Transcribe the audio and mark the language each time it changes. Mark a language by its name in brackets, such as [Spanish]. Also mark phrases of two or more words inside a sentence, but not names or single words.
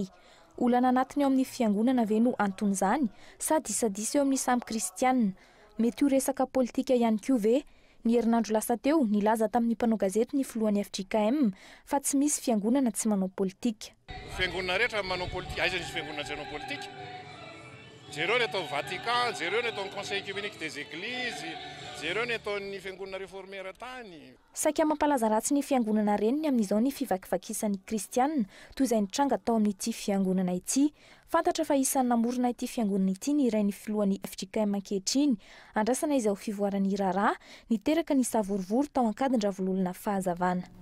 [Malagasy] Olana anatiny ao amin'ny fiangonana ve no antony izany sa disadisa eo amin'ny samy kristianina? Mety ho resaka politika ihany koa ve? Ny herinandro lasa teo nilaza tamin'ny mpanao gazety ny filohan'ny FJKM fa tsy misy fiangonana tsy manao politika. Fiangonana rehetra manao politika, aiza nisy fiangonana tsy manao politika? Jereo ny atao Vatican, jereo ny atao [French] Conseil œcuménique des églises, [Malagasy] jereo ny atao ny fiangonana réformera tany. Saika mampalaza ratsy ny fiangonana reniny amin'izao ny fivakivakisan'ny kristianina toy izay nitranga tao amin'ity fiangonana ity. Fantatra fa isan'ny namorona ity fiangonana ity ny iray ny filohan'ny FJKM ankehitriny. Andrasana izay ho fivoarany raharaha niteraka ny savorovory tao Ankadiravolona Fahazavana.